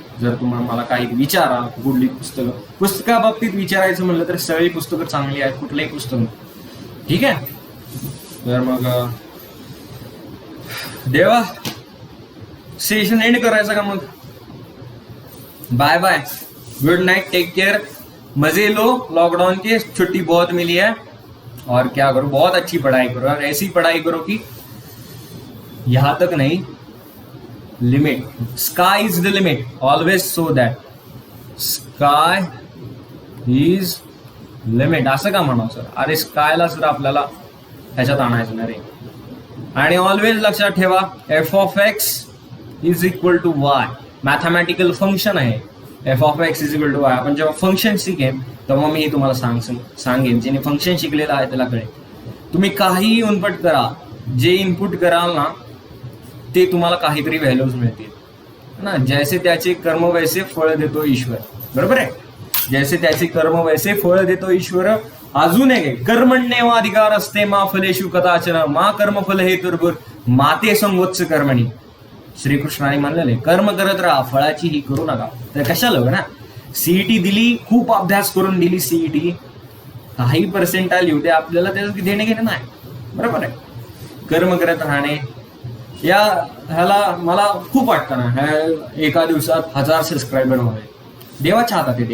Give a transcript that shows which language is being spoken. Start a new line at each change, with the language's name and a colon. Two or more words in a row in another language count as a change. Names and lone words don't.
Marathi: जर तुम्हाला मला काही विचारा, कुठली पुस्तकाबाबतीत विचारायचं म्हणलं तर सगळी पुस्तकं चांगली आहेत, कुठलंही पुस्तक, ठीक आहे. तर मग देवा
English: session end
Marathi: करायचं का मग?
English: bye bye, good night, take care,
Hindi: मजे लो लॉकडाउन के, छुट्टी बहुत मिली है, और क्या करो, बहुत अच्छी पढ़ाई करो, और ऐसी पढ़ाई करो कि यहां तक नहीं, लिमिट,
English: sky is the limit, always so that sky is limit.
Marathi: असं का म्हणावं सर? अरे स्कायला सर आपल्याला ह्याच्यात आणायचं ना रे. आणि ऑलवेज लक्षात ठेवा,
English: f of x is equal to y,
Marathi: मॅथमॅटिकल फंक्शन आहे.
English: f of x is equal to y.
Marathi: आपण जेव्हा फंक्शन शिकेन तेव्हा मी तुम्हाला सांगेन, ज्याने फंक्शन शिकलेलं आहे त्याला कळेल. तुम्ही काहीही इनपुट करा, जे इनपुट कराल ना ते तुम्हाला काहीतरी व्हॅल्यूज मिळतील ना. जैसे त्याचे कर्म वैसे फळ देतो ईश्वर, बरोबर आहे. जैसे त्याचे कर्म वैसे फळ देतो ईश्वर.
Sanskrit: अजून एक, कर्मण्येवाधिकार असते मा फलेषु कदाचन मा कर्मफल हे दुर्भर माते संगोत्स कर्मणी.
Marathi: श्रीकृष्णाने म्हणलेले कर्म करत राहा, फळाची ही करू नका. तर कशाला ना, सीईटी दिली, खूप अभ्यास करून दिली सीईटी, काही पर्सेंटाईल येऊ दे, आपल्याला त्याचं देणे घेणे नाही, बरोबर आहे. कर्म करत राहणे, ह्याला मला खूप वाटतं ना, एका दिवसात 1000 सबस्क्रायबर व्हावे, देवाच्या हातात आहे.